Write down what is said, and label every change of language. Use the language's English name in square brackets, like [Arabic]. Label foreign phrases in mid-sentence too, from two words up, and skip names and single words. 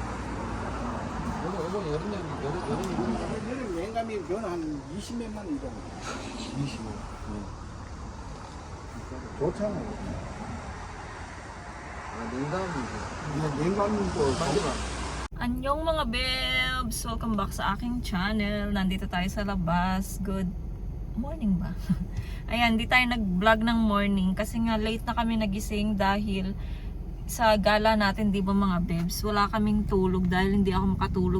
[Korean] 이건 여름 여름 냉감이 그거는 한 20몇만 원 정도. 25. 좋잖아요. 냉담이죠. 냉감도 마지막. [Filipino] Anyong mga bebs! [English] Welcome back [Filipino] sa aking channel. Nandito tayo sa labas. [English] Good morning [Filipino] ba? Ayan, di tayo nag-vlog ng morning kasi nga late na kami nagising dahil sa gala natin, di ba mga bebs? Wala kaming tulog dahil hindi ako makatulog.